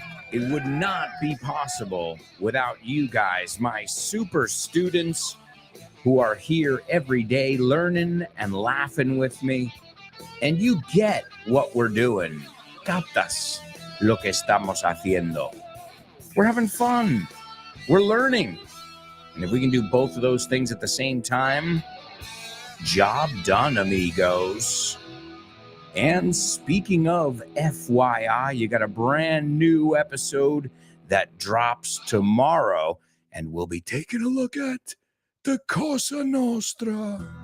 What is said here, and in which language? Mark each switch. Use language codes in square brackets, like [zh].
[en] It would not be possible without you guys, my super students who are here every day learning and laughing with me. And you get what we're doing. [es] Captas lo que estamos haciendo. [en] We're having fun. We're learning. And if we can do both of those things at the same time, job done, amigos. And speaking of FYI, you got a brand new episode that drops tomorrow, and we'll be taking a look at the Cosa Nostra.